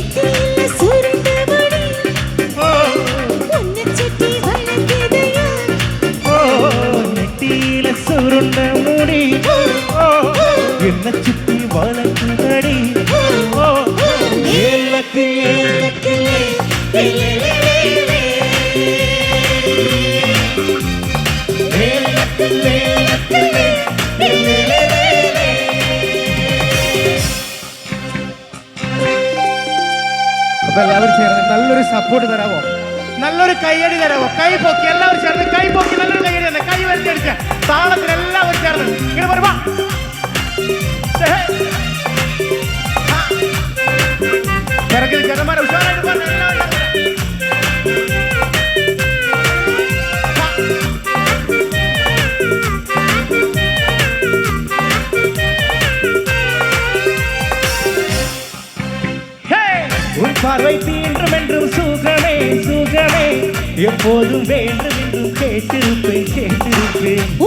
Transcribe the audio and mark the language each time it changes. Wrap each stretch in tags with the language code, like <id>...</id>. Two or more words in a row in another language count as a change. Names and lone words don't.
<ta>நெட்டியில சுருண்ட முடி என்ன சுத்தி வளர்க்குதடி ஏலக்கு ஏலக்கு</ta> <ml>എല്ലാവരും ചേർന്ന് നല്ലൊരു സപ്പോർട്ട് തരാമോ നല്ലൊരു കൈയടി തരാമോ കൈ പൊക്കി എല്ലാവരും ചേർന്ന് കൈ പൊക്കി നല്ലൊരു കൈയടി തന്നെ കൈ വലിച്ചടിച്ച് താളത്തിൽ എല്ലാവരും ചേർന്ന് ഇങ്ങനെ വരുവാ തിരക്കിൽ ജനമാരെ ഉഷാറായിട്ട് പറഞ്ഞ എല്ലാവരും</ml> <ta>பார்வை தீன்றும் என்றும் சுகமே சுகமே எப்போதும் வேண்டும் என்றும் கேட்டிருப்பேன் கேட்டிருப்பேன்</ta>